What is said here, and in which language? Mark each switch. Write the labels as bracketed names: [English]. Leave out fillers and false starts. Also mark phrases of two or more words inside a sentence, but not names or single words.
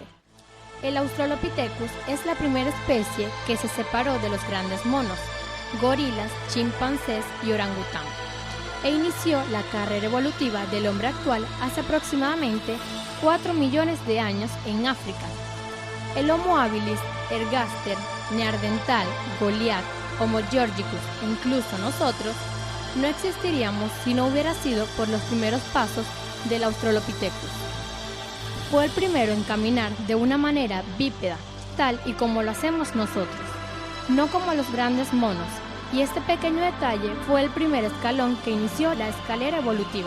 [Spanish] El Australopithecus es la primera especie que se separó de los grandes monos, gorilas, chimpancés y orangután, e inició la carrera evolutiva del hombre actual hace aproximadamente 4 millones de años en África. El Homo habilis, ergaster, neandertal, Goliath, Homo georgicus e incluso nosotros no existiríamos si no hubiera sido por los primeros pasos del Australopithecus. Fue el primero en caminar de una manera bípeda, tal y como lo hacemos nosotros, no como los grandes monos, y este pequeño detalle fue el primer escalón que inició la escalera evolutiva.